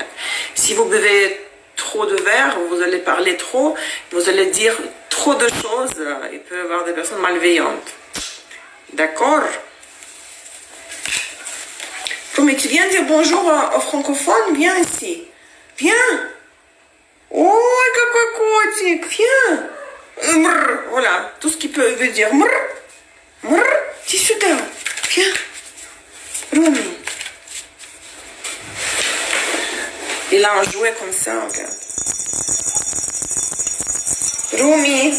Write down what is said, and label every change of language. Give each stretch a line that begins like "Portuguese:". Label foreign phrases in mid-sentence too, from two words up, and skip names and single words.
French: Si vous buvez trop de verre, vous allez parler trop, vous allez dire trop de choses, il peut y avoir des personnes malveillantes. D'accord? Mais tu viens dire bonjour aux francophones, viens ici. Viens.
Russian: Oh, какой котик,
French: viens. Mrr, voilà, tout ce qui peut veut dire mrr, mrr, viens sуда, viens. Rumi. Il a un jouet comme ça, regarde. Rumi.